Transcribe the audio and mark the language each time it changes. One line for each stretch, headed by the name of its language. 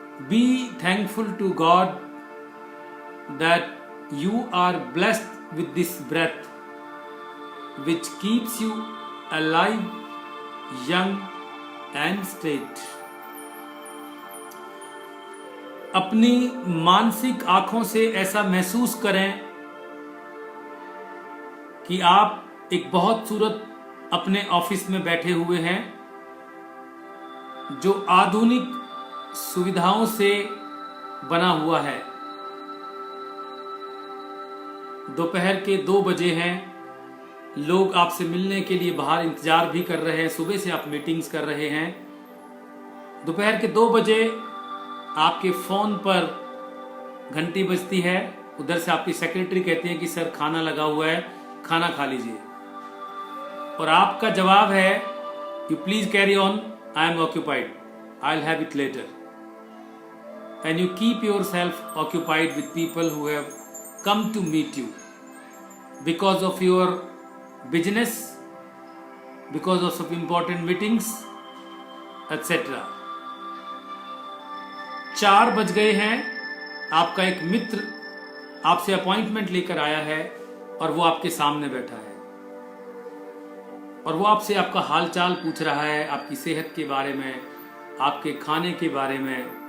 English: Be thankful to God that you are blessed with this breath which keeps you alive, young and straight.
Hindi: अपनी मानसिक आंखों से ऐसा महसूस करें कि आप एक बहुत खूबसूरत अपने ऑफिस में बैठे हुए हैं जो आधुनिक सुविधाओं से बना हुआ है। दोपहर के 2 बजे हैं, लोग आपसे मिलने के लिए बाहर इंतजार भी कर रहे हैं। सुबह से आप मीटिंग्स कर रहे हैं। दोपहर के 2 बजे आपके फोन पर घंटी बजती है। उधर से आपकी सेक्रेटरी कहती है कि सर खाना लगा हुआ है, खाना खा लीजिए। और आपका जवाब है
English: You please carry on, I am occupied, I will have it later. And you keep yourself occupied with people who have come to meet you because of your business, because of important meetings, etc.
Hindi: 4 बज गए हैं, आपका एक मित्र आपसे appointment लेकर आया है और वो आपके सामने बैठा है और वो आपसे आपका हालचाल पूछ रहा है, आपकी सेहत के बारे में, आपके खाने के बारे में।